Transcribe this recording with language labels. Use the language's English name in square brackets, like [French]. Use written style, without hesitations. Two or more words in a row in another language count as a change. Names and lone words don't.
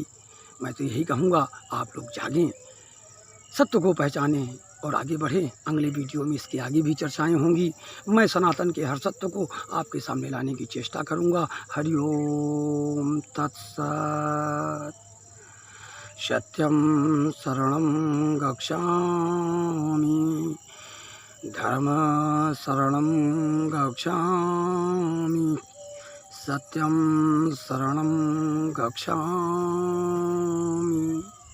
[Hindi] मैं तो यही कहूँगा, आप लोग जागें, सत्य को पहचानें और आगे बढ़ें। अगले वीडियो में इसके आगे भी चर्चाएं होंगी। मैं सनातन के हर सत्य को आपके सामने लाने की चेष्टा करूँगा। [Sanskrit] हरि ओम तत्सत। [Pali] सत्यं शरणं गच्छामि, धर्मं शरणं गच्छामि, सत्यं शरणं गच्छामि।